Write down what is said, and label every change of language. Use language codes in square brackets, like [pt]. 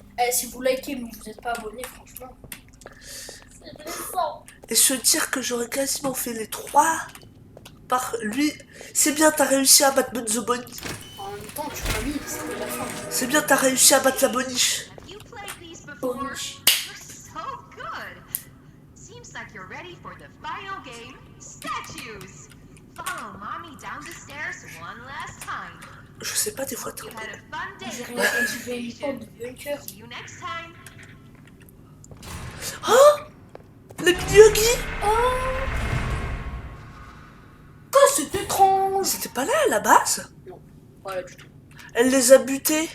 [fr] si vous likez mais vous n'êtes pas abonné, franchement. C'est blessant. Et se dire que j'aurais quasiment fait les 3 par lui. C'est bien, t'as réussi à battre Bonzo Bonnie. En même temps, tu m'as mis, c'était la fin. C'est bien, t'as réussi à battre la boniche. [en] Have you played these before? [fr] Boniche. [en] You're so good. Seems like you're ready for the final game, statues. Follow mommy down the stairs one last time. [fr] Je sais pas, des fois t'es... [en] You had a fun day. [fr] J'ai rien dit, j'ai eu pas de bunker. [en] See you next time. [fr] Oh, les mini-huggies. Oh, c'est étrange. C'était pas là à la base. Non, voilà du tout. Elle les a butés.